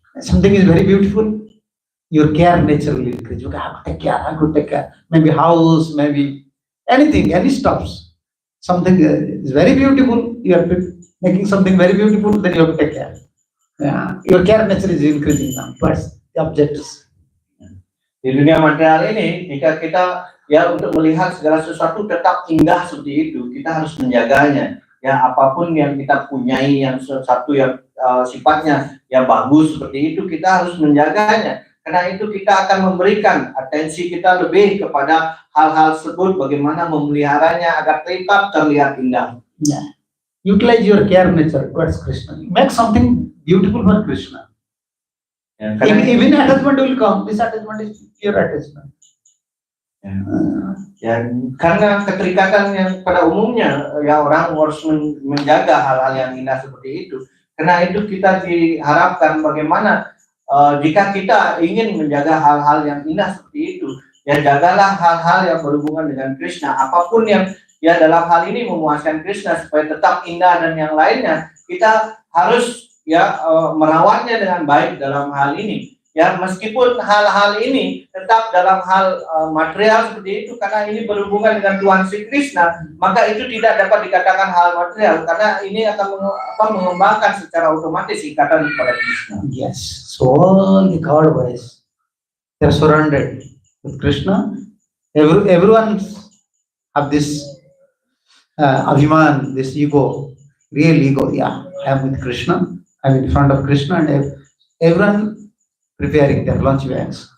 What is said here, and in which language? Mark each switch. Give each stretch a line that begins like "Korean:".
English: Something is very beautiful, your care naturally increases. You have to take care. Maybe house, maybe anything, any stuffs. Something is very beautiful, you have to making something very beautiful, then you have to take care. Yeah, your care nature is increasing now. That's the objectives.
Indonesian: Di dunia material ini, jika kita ya untuk melihat segala sesuatu tetap indah seperti itu, kita harus menjaganya. Ya apapun yang kita punyai, yang sesuatu yang sifatnya yang bagus seperti itu, kita harus menjaganya. Karena itu kita akan memberikan atensi kita lebih kepada hal-hal tersebut, bagaimana memeliharanya agar tetap terlihat indah.
English: Yeah. Utilize your care nature towards Krishna. Make something beautiful for Krishna.
Indonesian: Ya, karena
English: Even attachment will come. This attachment is pure attachment.
Indonesian: Ya, karena keterikatan yang pada umumnya ya orang harus menjaga hal-hal yang indah seperti itu. Karena itu kita diharapkan bagaimana jika kita ingin menjaga hal-hal yang indah seperti itu, ya jagalah hal-hal yang berhubungan dengan Krishna. Apapun yang ya dalam hal ini memuaskan Krishna supaya tetap indah dan yang lainnya, kita harus ya merawatnya dengan baik dalam hal ini. Ya meskipun hal-hal ini tetap dalam hal material seperti itu, karena ini berhubungan dengan Tuhan Sri Krishna, maka itu tidak dapat dikatakan hal material karena ini akan mengembangkan secara otomatis ikatan kepada Krishna.
English: Yes. So all the God boys, they are surrounded with Krishna. Everyone have this abhiman, this ego, real ego. Yeah, I am with Krishna. I am in front of Krishna, and everyone preparing their lunch bags.